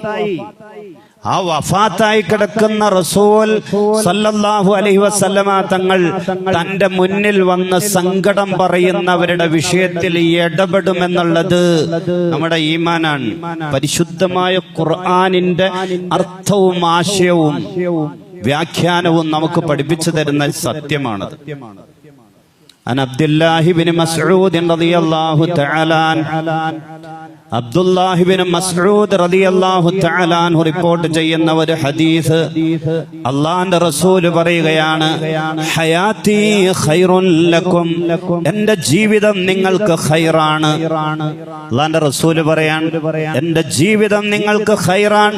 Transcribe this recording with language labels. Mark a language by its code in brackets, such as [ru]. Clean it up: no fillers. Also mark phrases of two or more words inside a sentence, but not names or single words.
[ml] ആ വഫാത്തായി കിടക്കുന്ന റസൂൽ [ar] صلى الله عليه وسلم [ml] തങ്ങൾ തന്റെ മുന്നിൽ വന്ന് സങ്കടം പറയുന്നവരുടെ വിഷയത്തിൽ ഇടപെടുമെന്നുള്ളത് നമ്മുടെ ഈമാനാണ്. പരിശുദ്ധമായ ഖുർആനിന്റെ അർത്ഥവും ആശയവും വ്യാഖ്യാനവും നമുക്ക് പഠിപ്പിച്ചു തരുന്ന സത്യമാണത്. [ar] عن عبد الله بن مسعود رضي الله تعالى عنه, [ml] അബ്ദുല്ലാഹി ബിൻ മസ്ഊദ് [ar] رضي الله تعالى عنه [ml] റിപ്പോർട്ട് ചെയ്യുന്ന ഒരു ഹദീസ്, അല്ലാഹുവിന്റെ റസൂൽ പറയുകയാണ്, [ar] حياتي خير لكم, [ml] എന്റെ ജീവിതം നിങ്ങൾക്ക് ഖൈറാണ്. അല്ലാഹുവിന്റെ റസൂൽ പറയാൻ, എന്റെ ജീവിതം നിങ്ങൾക്ക് ഖൈറാൻ.